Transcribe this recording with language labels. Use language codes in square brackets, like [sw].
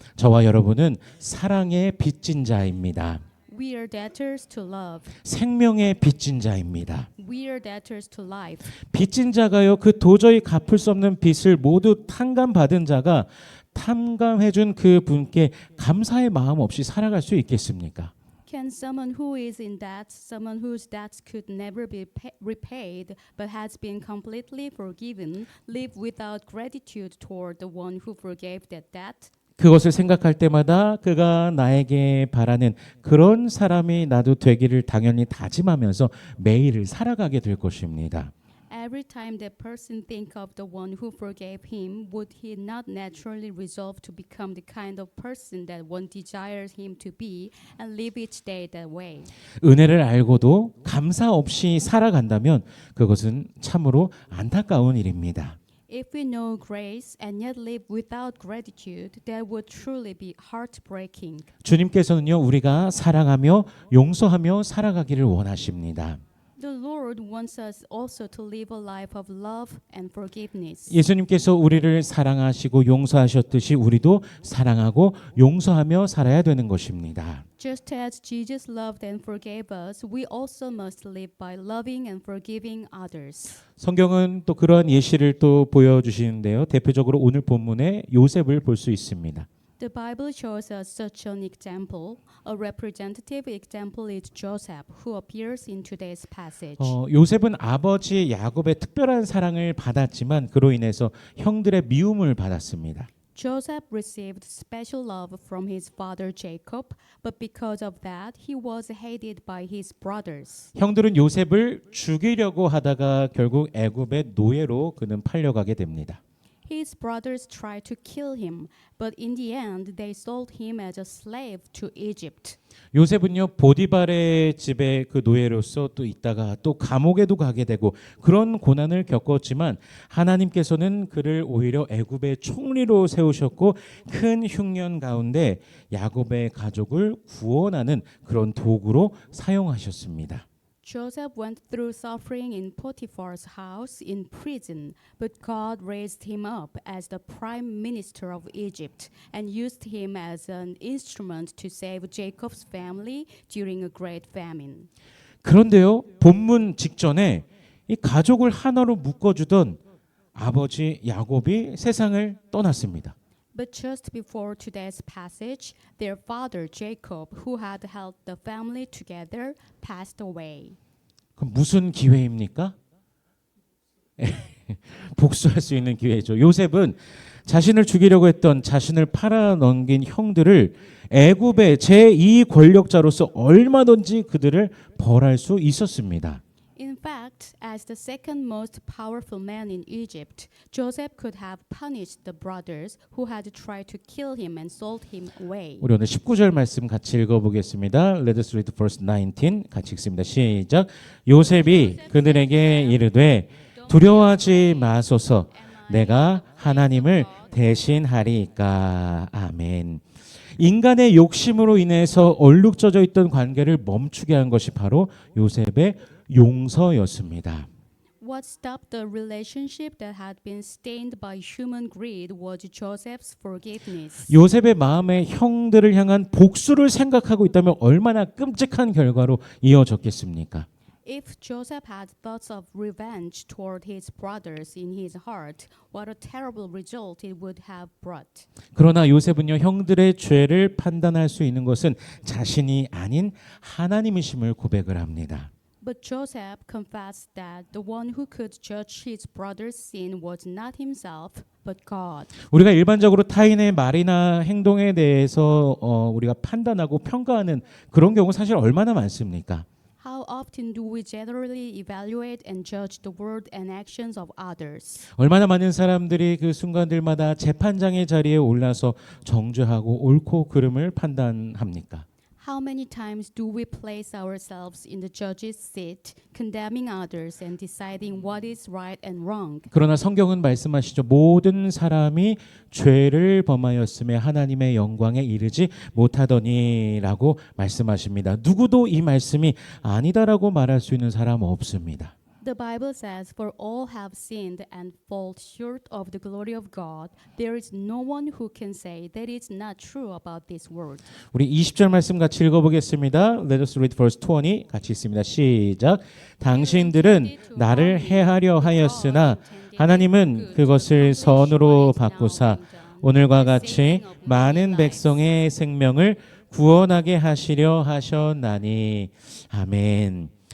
[ko] 저와 여러분은 사랑의 빚진 자입니다. [en] We are debtors to love. [ko] 생명의 빚진 자입니다. [en] We are debtors to life. [ko] 빚진 자가요, 그 도저히 갚을 수 없는 빚을 모두 탕감받은 자가 탕감해준 그 분께 감사의 마음 없이 살아갈 수 있겠습니까? [en] Can someone who is in debt, someone whose debts could never be repaid but has been completely forgiven, live without gratitude toward the one who forgave that debt? [ko] 그것을 생각할 때마다 그가 나에게 바라는 그런 사람이 나도 되기를 당연히 다짐하면서 매일을 살아가게 될 것입니다. [en] Every time that person think of the one who forgave him, would he not naturally resolve to become the kind of person that one desires him to be and live each day that way? [ko] 은혜를 알고도 감사 없이 살아간다면 그것은 참으로 안타까운 일입니다. [en] If we know grace and yet live without gratitude, that would truly be heartbreaking. [ko] 주님께서는요, 우리가 사랑하며 용서하며 살아가기를 원하십니다. [en] The Lord wants us also to live a life of love and forgiveness. [ko] 예수님께서 우리를 사랑하시고 용서하셨듯이 우리도 사랑하고 용서하며 살아야 되는 것입니다. [en] Just as Jesus loved and forgave us, we also must live by loving and forgiving others. [ko] 성경은 또 그러한 예시를 또 보여주시는데요. 대표적으로 오늘 본문에 요셉을 볼 수 있습니다. [en] The Bible shows us such an example. A representative example is Joseph, who appears in today's passage. [ko] 요셉은 아버지 야곱의 특별한 사랑을 받았지만 그로 인해서 형들의 미움을 받았습니다. [en] Joseph received special love from his father Jacob, but because of that, he was hated by his brothers. [ko] 형들은 요셉을 죽이려고 하다가 결국 애굽의 노예로 그는 팔려가게 됩니다. [en] His brothers tried to kill him, but in the end they sold him as a slave to Egypt. [ko] 요셉은요 보디발의 집에 그 노예로서 또 있다가 또 감옥에도 가게 되고 그런 고난을 겪었지만 하나님께서는 그를 오히려 애굽의 총리로 세우셨고 큰 흉년 가운데 야곱의 가족을 구원하는 그런 도구로 사용하셨습니다. [en] Joseph went through suffering in Potiphar's house in prison, but God raised him up as the prime minister of Egypt and used him as an instrument to save Jacob's family during a great famine. [ko] 그런데요 본문 직전에 이 가족을 하나로 묶어주던 아버지 야곱이 세상을 떠났습니다. [en] But just before today's passage, their father Jacob, who had held the family together, passed away. [ko] 그럼 무슨 기회입니까? 복수할 수 있는 기회죠. 요셉은 자신을 죽이려고 했던 자신을 팔아넘긴 형들을 애굽의 제2 권력자로서 얼마든지 그들을 벌할 수 있었습니다. [en] In fact, as the second most powerful man in Egypt, Joseph could have punished the brothers who had tried to kill him and sold him away. [ko] 우리 오늘 19절 말씀 같이 읽어보겠습니다. [en] Let us read verse 19. [ko] 같이 읽습니다. 시작. 요셉이 그들에게 이르되 두려워하지 마소서 내가 하나님을 대신하리이까. 아멘. 인간의 욕심으로 인해서 얼룩져져 있던 관계를 멈추게 한 것이 바로 요셉의 용서였습니다. [en] What stopped the relationship that had been stained by human greed was Joseph's forgiveness. [ko] 요셉의 마음에 형들을 향한 복수를 생각하고 있다면 얼마나 끔찍한 결과로 이어졌겠습니까? [en] If Joseph had thoughts of revenge toward his brothers in his heart, what a terrible result it would have brought. [ko] 그러나 요셉은요 형들의 죄를 판단할 수 있는 것은 자신이 아닌 하나님이심을 고백을 합니다. [en] But Joseph confessed that the one who could judge his brother's sin was not himself, but God. [ko] 우리가 일반적으로 타인의 말이나 행동에 대해서 우리가 판단하고 평가하는 그런 경우 사실 얼마나 많습니까? [en] How often do we generally evaluate and judge the word and actions of others? [ko] 얼마나 많은 사람들이 그 순간들마다 재판장의 자리에 올라서 정죄하고 옳고 그름을 판단합니까? [en] How many times do we place ourselves in the judge's seat, condemning others and deciding what is right and wrong? [ko] 그러나 성경은 말씀하시죠. 모든 사람이 죄를 범하였음에 하나님의 영광에 이르지 못하더니라고 말씀하십니다. 누구도 이 말씀이 아니다라고 말할 수 있는 사람 없습니다. [en] The Bible says, "For all have sinned and fall short of the glory of God. There is no one who can say that it's not true about this word." [ko] 우리 20절 말씀 같이 읽어보겠습니다. [en] Let us read verse 20. [ko] 같이 있습니다. 시작. 당신들은 나를 해하려 하였으나 하나님은 그것을 선으로 바꾸사 오늘과 같이 많은 백성의 생명을 구원하게 하시려 하셨나니. 아멘.